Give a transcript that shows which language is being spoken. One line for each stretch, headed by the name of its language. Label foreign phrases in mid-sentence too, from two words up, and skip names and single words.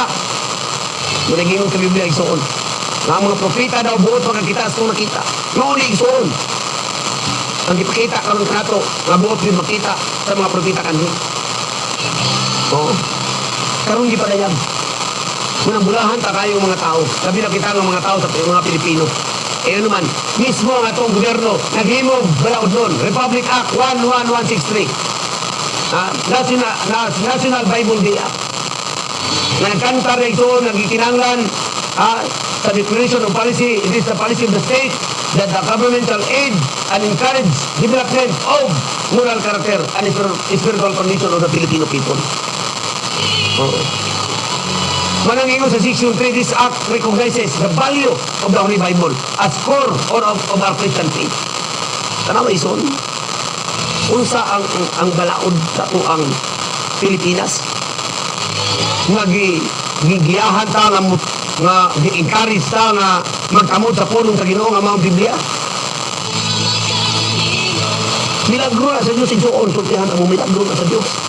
Cebuano: Muna gingon ka Biblia, igsoon. Mga propeta daw, buot makakita sa itong nakita. Noon igsoon. Ang ipakita karon kanato, nga buot din makita sa mga propeta kanhi. Oo. Karon di padayag. Munang bulahan ta kayong mga tao.
Filipino: Sabi na kita ng mga tao sa mga Pilipino.
Cebuano: Eh ano man, mismo ang atong gobyerno, naghimog balaod nun. Republic Act 11163. National Bible Day Act. Nagkanta na ito, nagikinanglan sa
English: declaration of policy. It is the policy of the state that the government shall aid and encourage development of moral character and spiritual condition of the Filipino people.
Cebuano: Manangingon sa
English: Section 3, this act recognizes the value of the Holy Bible as core or of our Christian faith.
Cebuano: Tanawa ison, unsa ang balaod sa tuang Pilipinas? Nga gigiyahan ta nga gi-encourage ta nga magkamot sa pulong sa Ginoo nga mga Biblia. Milagro na sa Diyos igsuon, sultihan ang milagro na sa Diyos.